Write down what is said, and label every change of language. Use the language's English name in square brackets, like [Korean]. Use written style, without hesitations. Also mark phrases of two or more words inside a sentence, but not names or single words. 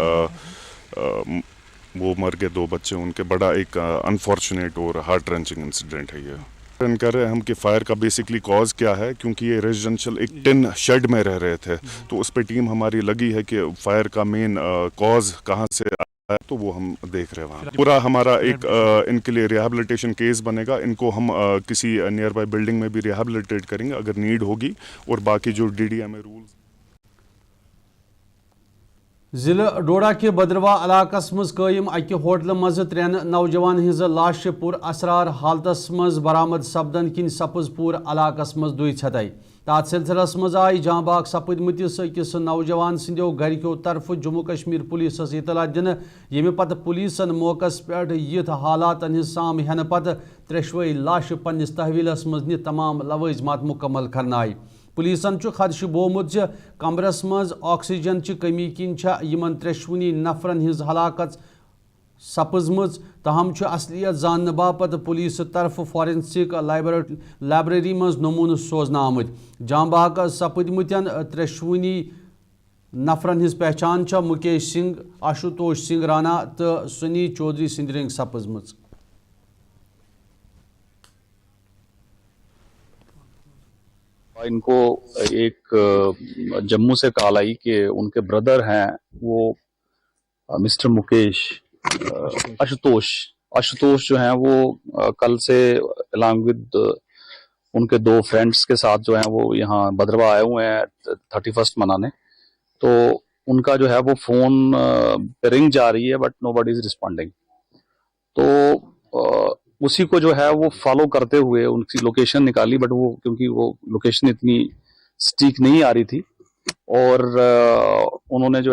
[Urdu] وہ مر گئے 2 بچے ان کے بڑا ایک انفارچونیٹ اور [English] heart wrenching incident [Urdu] ہے یہ کر رہے ہیں ہم کہ فائر کا بیسکلی کاز کیا ہے کیونکہ یہ ریزیڈینشیل ایک [English] tin shed [Urdu] میں رہ رہے تھے تو اس پہ ٹیم ہماری لگی ہے کہ فائر کا [English] main cause [Urdu] کہاں سے تو وہ ہم دیکھ رہے ہیں وہاں پورا ہمارا ایک ان کے لیے [English] rehabilitation case [Urdu] بنے گا ان کو ہم کسی [English] nearby building [Urdu] میں بھی ریہیبلیٹیٹ کریں گے اگر نیڈ ہوگی اور باقی جو DDMA رولز [Kashmiri] ضلع ڈوڈا کے بدروا علاقس مز قائم اکہ ہوٹل مز 3 نوجوان ہز لاش پور اسرار حالتس مز برآمد سپدن کن سپز پور علاقس مز دوئی ژھتائی تات سلسلس مز آئی جاں باغ سپدمتس أکس نوجوان سندیو گھرکیو طرف جموں کشمیر پولیسس اطلاع دن یمہ پتہ پولیسن موقع پہ یتھ حالاتن ہز سام ہینہ پتہ ترٛیشوے لاش پنس تحویلس مز نِتھ تمام لوازمات مکمل کرنا آئی پولیسن خدشہ بومت کمرس مز آکسیجن چہ کمی کن یمن 3 نفرن ہز ہلاکت سپزمز تاہم اصلیت زاننے باپت پولیس طرف [English] forensic library [Kashmiri] مز نمونہ سوزنہ آمت جاں باغ سپدمتن 3 نفرن ہز پہچان مکیش سنگھ آشوتوش سنگھ رانا تو سنی چودھری سند رنگ سپزمز [Urdu] ان کو ایک جموں سے کال آئی کہ ان کے بردر ہیں وہ مسٹر مکیش آشوتوش جو ہیں وہ کل سے [English] along with [Urdu] ان کے 2 فرینڈس کے ساتھ جو ہیں وہ یہاں بدروا آئے ہوئے ہیں 31st منانے تو ان کا جو ہے وہ فون پہ رنگ جا رہی ہے [English] but nobody is responding [Urdu] تو اسی کو جو ہے وہ فالو کرتے ہوئے ان کی لوکیشن نکالی بٹ وہ کیونکہ وہ لوکیشن اتنی سٹیک نہیں آ رہی تھی اور انہوں نے جو